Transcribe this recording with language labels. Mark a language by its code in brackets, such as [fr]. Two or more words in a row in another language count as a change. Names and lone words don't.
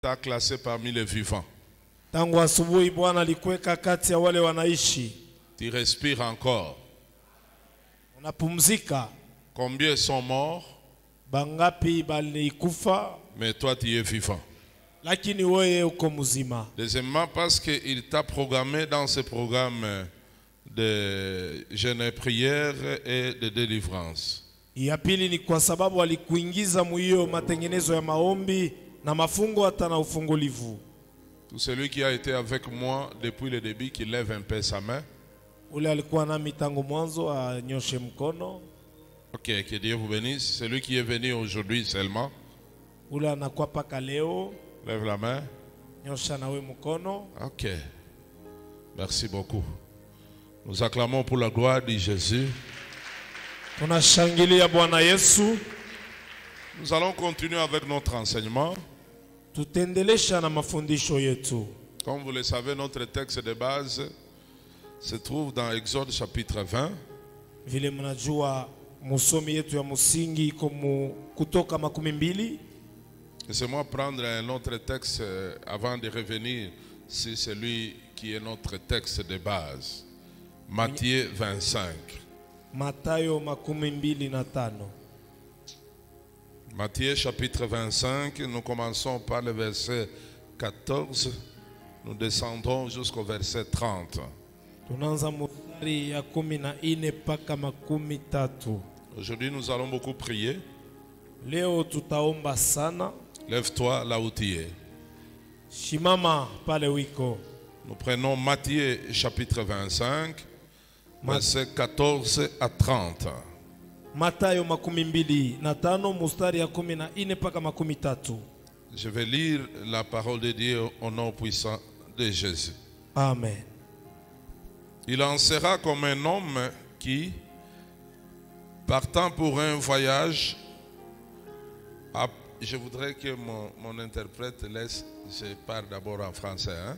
[fr] t'a classé parmi les vivants. [sw] Tangu asubuhi Bwana alikuweka kati ya wale wanaishi. [fr] Tu respires encore. [sw] Unapumzika. [fr] Combien sont morts? [sw] Bangapi balikufa? [fr] Mais toi tu es vivant. [sw] Lakini wewe uko mzima. [fr] Deuxièmement, parce qu'il t'a programmé dans ce programme de jeûne et prière et de délivrance. [sw] Ya pili ni kwa sababu alikuingiza muhiyo matengenezo ya maombi na mafungo hata na ufungulivu. [fr] Tout celui qui a été avec moi depuis le début, qui lève un peu sa main. [sw] Ule alikuwa nami tangu mwanzo anyoshe mkono. [fr] Ok, que Dieu vous bénisse. Celui qui est venu aujourd'hui seulement, [sw] Ule anakuwa paka leo, [fr] lève la main. [sw] nyosha na we mkono. [fr] Ok, merci beaucoup. Nous acclamons pour la gloire de Jésus. [sw] Tunashangilia Bwana Yesu. [fr] Nous allons continuer avec notre enseignement. [sw] Tutendelesha na mafundisho yetu. [fr] Comme vous le savez, notre texte de base se trouve dans Exode chapitre 20. [sw] Vile mnajua musomi yetu ya msingi iko Kutoka 12. [fr] Laissez-moi prendre un autre texte avant de revenir sur celui qui est notre texte de base. Matthieu 25. [sw] Mathayo 25. [fr] Matthieu chapitre 25, nous commençons par le verset 14, nous descendons jusqu'au verset 30. [sw] Tunaanza mstari ya 14 mpaka 13. [fr] Aujourd'hui, nous allons beaucoup prier. [sw] Leo tutaomba sana. [fr] Lève-toi là où tu es. [sw] Shimama pale wiko. [fr] Nous prenons Matthieu chapitre 25, verset 14 à 30. [sw] Mathayo 25 mstari ya 14 mpaka 13. [fr] Je vais lire la parole de Dieu au nom puissant de Jésus. Amen. Il en sera comme un homme qui, partant pour un voyage, je voudrais que mon interprète laisse, je parle d'abord en français, hein?